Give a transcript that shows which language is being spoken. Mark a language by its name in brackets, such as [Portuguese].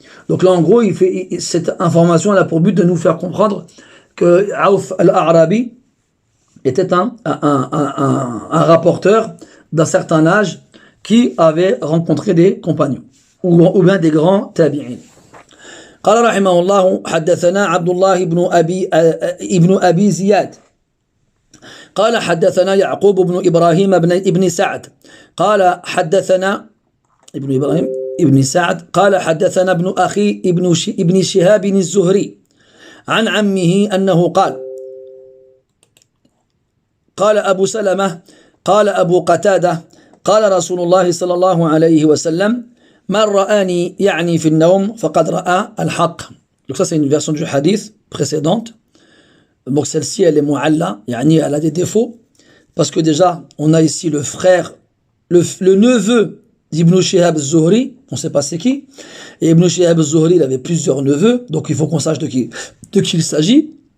[French] Donc là, en gros, cette information a pour but de nous faire comprendre que Aouf al-A'rabi était un rapporteur d'un certain âge qui avait rencontré des compagnons ou bien des grands tabi'in. [Arabic] قال رحمه الله حدثنا عبد الله ابن أبي زياد قال حدثنا يعقوب بن إبراهيم ابن سعد قال حدثنا ابن إبراهيم ابن سعد قال حدثنا ابن أخي ابن شهاب الزهري عن عمه أنه قال أبو سلمة قال أبو قتادة قال رسول الله صلى الله عليه وسلم من رآني يعني في النوم فقد رأى الحق. [French] Donc ça c'est une version du hadith précédente. Donc celle-ci elle est mu'alla, yani elle a des défauts parce que déjà on a ici le frère, le neveu d'Ibn Shihab az-Zuhri, on ne sait pas c'est qui. Et Ibn Shihab az-Zuhri il avait plusieurs neveux, donc il faut qu'on sache de qui il s'agit.